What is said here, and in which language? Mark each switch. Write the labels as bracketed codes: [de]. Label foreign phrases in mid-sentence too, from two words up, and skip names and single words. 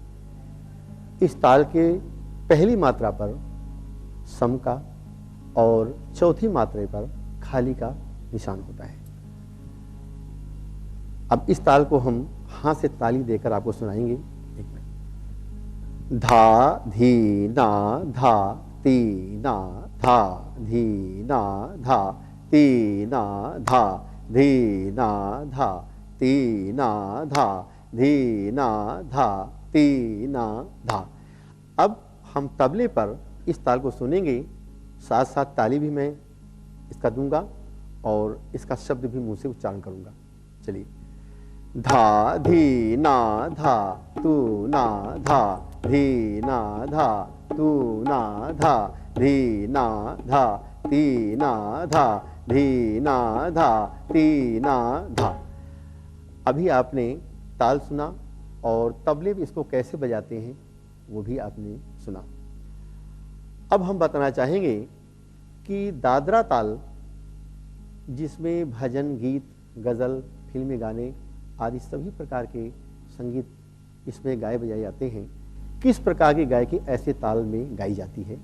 [hi] इस ताल के पहली मात्रा पर सम का और चौथी मात्रा पर खाली का निशान होता है। अब इस ताल को हम हाथ से ताली देकर आपको सुनाएंगे। एक मिनट। धा धी ना धा ती ना धा धी ना धा ती ना धा धी ना धा ती ना धा धी ना धा ती ना धा। अब हम तबले पर इस ताल को सुनेंगे, साथ साथ ताली भी मैं इसका दूंगा और इसका शब्द भी मुंह से उच्चारण करूंगा। चलिए। धा धी ना धा तू ना धा धी ना धा तू ना धा धी ना धा ती ना धा धी ना धा ती ना धा। अभी आपने ताल सुना और तबले भी इसको कैसे बजाते हैं वो भी आपने सुना। अब हम बताना चाहेंगे कि दादरा ताल, जिसमें भजन, गीत, गज़ल, फिल्मी गाने आदि सभी प्रकार के संगीत इसमें गाए बजाए जाते हैं, किस प्रकार की गायकी ऐसे ताल में गाई जाती है।